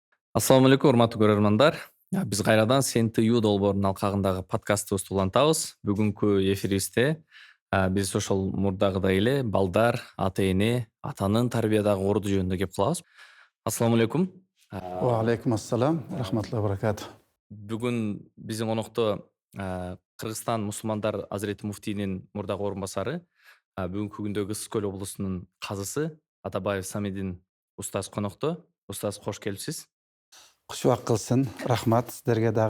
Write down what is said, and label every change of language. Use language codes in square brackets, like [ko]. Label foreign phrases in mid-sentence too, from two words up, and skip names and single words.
[ar] السلام عليكم, [ky] урматтуу көрөрмандар. Биз кайрадан СНТУ долбоорунун алкагындагы подкастыбызды улантабыз. Бүгүнкү эфирибизде биз ошол мурдагыдай эле балдар, ата эне, атанын тарбиядагы орду жөнүндө кеп кылабыз. [ar] السلام عليكم. وعليكم السلام رحمة الله بركاته. [ky] Бүгүн биздин конокто Кыргызстан мусулмандар Азирети муфтийнин мурдагы орун басары, бүгүнкү күндөгү Ысык көл облусунун казысы Атабаев Самидин устаз конокто. Устаз, кош келипсиз. Кушубак кылсын, рахмат сиздерге дагы.